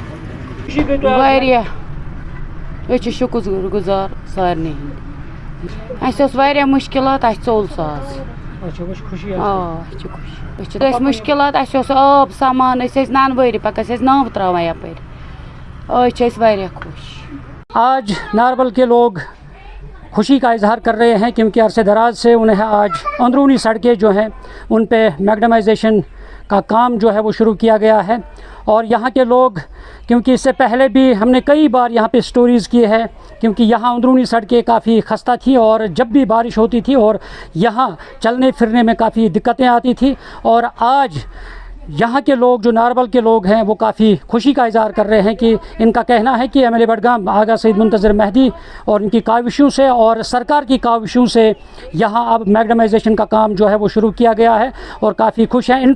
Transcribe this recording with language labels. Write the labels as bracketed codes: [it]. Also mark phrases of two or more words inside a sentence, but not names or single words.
[ks] واریاہ أسۍ چھِ شُکُر گُزار سارنٕے ہٕنٛدۍ۔ اَسہِ اوس واریاہ مُشکلات، اَسہِ ژوٚل سُہ آز۔ آ أسۍ چھِ خوشی، أسۍ چھِ ٲسۍ مُشکلات، اَسہِ اوس آب سامان، أسۍ ٲسۍ ننوٲری پَکان، أسۍ ٲسۍ ناوٕ تراوان یپٲرۍ، آز چھِ أسۍ واریاہ خوش۔ [ur] آج ناربل کے لوگ خوشی کا اظہار کر رہے ہیں کیونکہ عرصے دراز سے انہیں آج اندرونی سڑکیں جو ہیں ان پہ میگڈمائزیشن کا کام جو ہے وہ شروع کیا گیا ہے، اور یہاں کے لوگ، کیونکہ اس سے پہلے بھی ہم نے کئی بار یہاں پہ سٹوریز کی ہے، کیونکہ یہاں اندرونی سڑکیں کافی خستہ تھی، اور جب بھی بارش ہوتی تھی اور یہاں چلنے پھرنے میں کافی دقتیں آتی تھی، اور آج یہاں کے لوگ جو ناربل کے لوگ ہیں وہ کافی خوشی کا اظہار کر رہے ہیں کہ ان کا کہنا ہے کہ MLA بڈگام آغا سید منتظر مہدی اور ان کی کاوشوں سے اور سرکار کی کاوشوں سے یہاں اب میگڈمائزیشن کا کام جو ہے وہ شروع کیا گیا ہے، اور کافی خوش ہیں۔